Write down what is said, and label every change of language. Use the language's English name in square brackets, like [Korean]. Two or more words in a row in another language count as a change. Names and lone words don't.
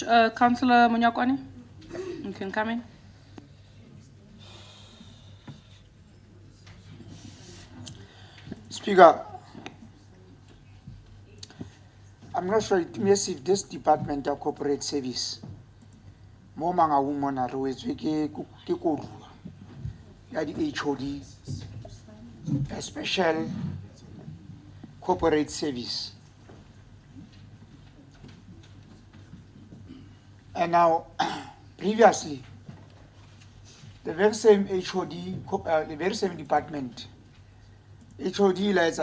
[English] Councillor Munyakwani, you can come in. Speaker, I'm not sure if this Department of Corporate Service, [Southern Sotho] mo Mangaung mona re wetswe ke koduwa ya di HOD, [English] a special corporate service. And now, previously, the very same HOD, the very same department, HOD lies at